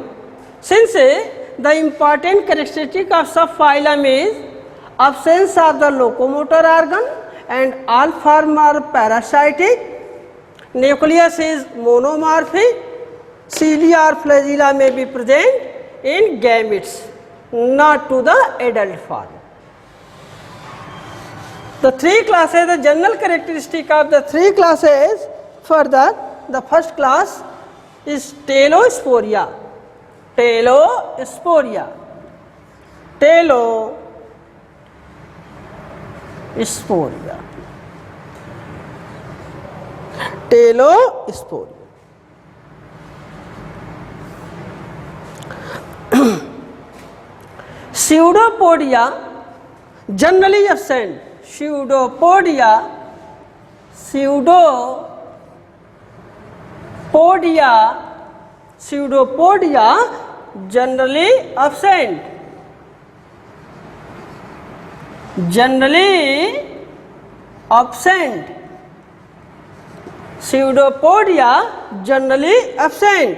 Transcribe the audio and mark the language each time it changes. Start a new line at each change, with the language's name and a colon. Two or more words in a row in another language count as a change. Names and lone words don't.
English: Since the important characteristic of subphylum is absence of the locomotor organ and all form are parasitic, nucleus is monomorphic, cilia or flagella may be present in gametes, not to the adult form. The three classes, the general characteristic of the three classes, further the first class is Telosporia. Telosporia. Telosporia. Telosporia. Pseudopodia generally absent. Pseudopodia generally absent. Pseudopodia generally absent.